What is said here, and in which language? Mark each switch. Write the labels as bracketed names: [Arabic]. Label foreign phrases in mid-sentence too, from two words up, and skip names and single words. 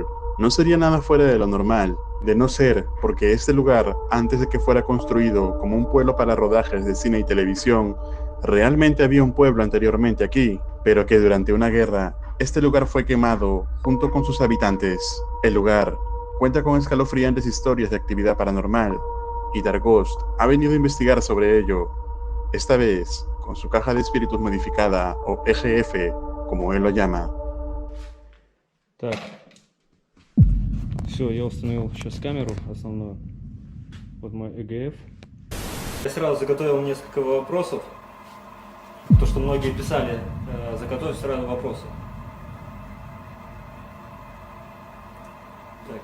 [Spanish] No sería nada fuera de lo normal, de no ser porque este lugar, antes de que fuera construido como un pueblo para rodajes de cine y televisión, realmente había un pueblo anteriormente aquí, pero que durante una guerra, este lugar fue quemado junto con sus habitantes. El lugar cuenta con escalofriantes historias de actividad paranormal, y Dargost ha venido a investigar sobre ello, esta vez con su caja de espíritus modificada, o EGF, como él lo llama. [Russian] Так, все, я установил сейчас камеру основную. Вот мой EGF. Я сразу заготовил несколько вопросов. То, что многие писали, заготовь сразу вопросы. Так.